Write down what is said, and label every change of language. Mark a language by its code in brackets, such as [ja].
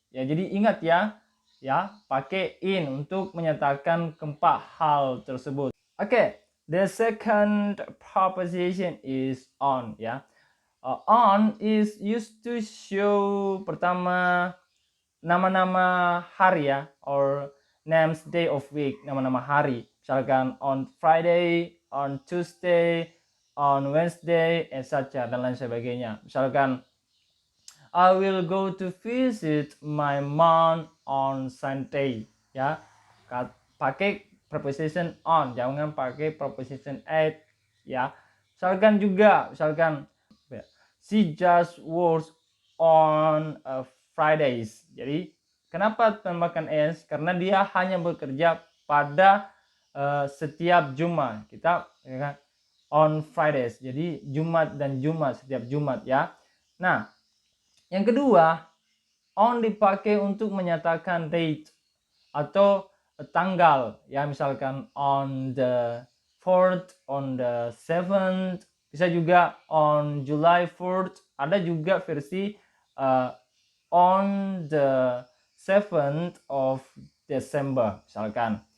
[id] Ya, jadi ingat ya, pakai in untuk menyatakan keempat hal tersebut. [en] Okay, the second preposition is on ya. On is used to show [id] pertama nama-nama hari ya, [en] or names day of week, [id] nama-nama hari. Misalkan on Friday, on Tuesday, on Wednesday, etc. dan lain sebagainya. Misalkan [en] I will go to visit my mom on Sunday. [id] Ya, pakai preposition on, jangan pakai preposition at. Ya, misalkan [en] she just works on Fridays. [id] Jadi kenapa tambahkan s? Karena dia hanya bekerja pada setiap Jumat. Kita ya kan, [en] on Fridays. [id] Jadi Jumat dan Jumat, setiap Jumat ya. Nah, yang kedua, on dipakai untuk menyatakan date atau tanggal ya, misalkan [en] on the 4th, on the 7th, [id] bisa juga on July 4th, ada juga versi on the 7th of December misalkan.